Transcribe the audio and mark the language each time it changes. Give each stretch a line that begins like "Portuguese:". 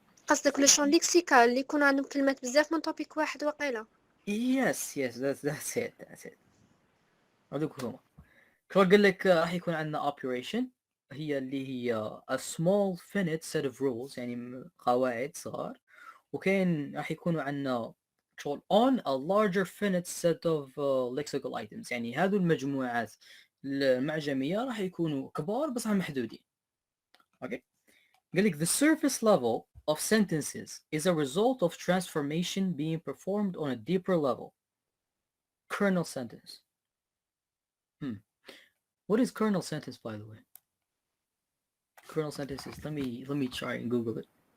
Arabic: قصدك لو شون ليكسيكال اللي يكون عندهم كلمات بزاف من توبيك واحد وقيله.
English: yes that's it.
Arabic: هذوك هما. قال لك راح يكون عندنا operation هي اللي هي
English: a small finite set of rules.
Arabic: يعني قواعد صغار. وكاين راح يكونوا عندنا شغل
English: on a larger finite set of lexical items.
Arabic: يعني هذو المجموعات المعجمية راح يكونوا كبار بس محدودين. اوكي. قال لك
English: the surface level of sentences is a result of transformation being performed on a deeper level. Kernel sentence. What is kernel sentence, by the way? Kernel sentences. Let me try and Google it.